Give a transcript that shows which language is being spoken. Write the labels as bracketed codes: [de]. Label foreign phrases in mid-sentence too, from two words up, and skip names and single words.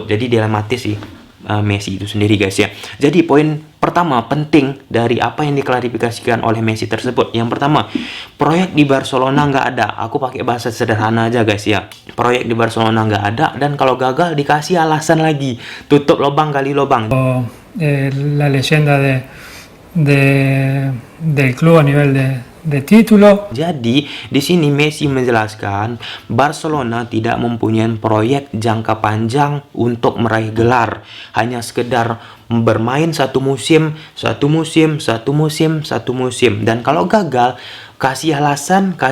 [id] Jadi dilematis sih Messi itu sendiri guys ya. Jadi poin pertama penting dari apa yang diklarifikasikan oleh Messi tersebut. Yang pertama, proyek di Barcelona nggak ada. Aku pakai bahasa sederhana aja guys ya. Proyek di Barcelona nggak ada, dan kalau gagal dikasih alasan lagi. Tutup lubang kali lubang. [es] La leyenda del club a nivel de título. [id] Jadi di sini Messi menjelaskan Barcelona tidak mempunyai proyek jangka panjang untuk meraih gelar, hanya sekedar bermain satu musim, dan kalau gagal kasih alasan.